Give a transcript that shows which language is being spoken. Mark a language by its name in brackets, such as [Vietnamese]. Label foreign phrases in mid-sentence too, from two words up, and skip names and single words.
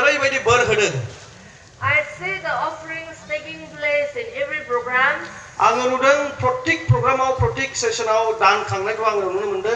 [Bodo] बायदि बोर होदों [English] I see the offerings taking place in every program. [Bodo] आङो नुदों प्रत्येक प्रग्रामाव प्रत्येक सेसनाव दान खांनायखौ आङो नुनो मोनदों